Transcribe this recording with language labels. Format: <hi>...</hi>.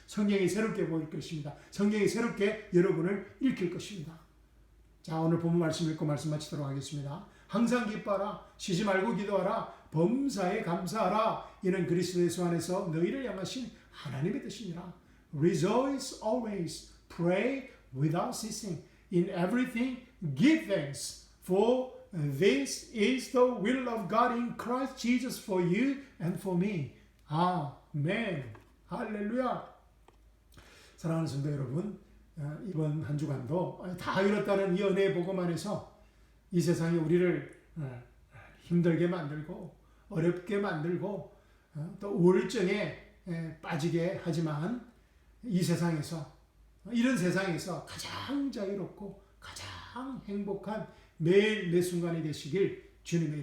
<ko>성경이 새롭게 보일 것입니다. 성경이 새롭게 여러분을 읽힐 것입니다. 자, 오늘 본문 말씀 읽고 말씀 마치도록 하겠습니다. 항상 기뻐하라, 쉬지 말고 기도하라, 범사에 감사하라. 이는 그리스도 예수 안에서 너희를 향하신 하나님의 뜻이니라.</ko> <en>Rejoice always, pray without ceasing. In everything give thanks, for this is the will of God in Christ Jesus for you and for me.</en> <ko>아멘. 할렐루야. 사랑하는 성도 여러분, 이번 한 주간도 다 이뤘다는 이 은혜의 복음 안에서 이 세상이 우리를 힘들게 만들고 어렵게 만들고 또 우울증에 빠지게 하지만 이 세상에서, 이런 세상에서 가장 자유롭고 가장 행복한 매일 매 순간이 되시길 주님의 이름으로 축원합니다. 감사합니다. 사랑합니다.</ko>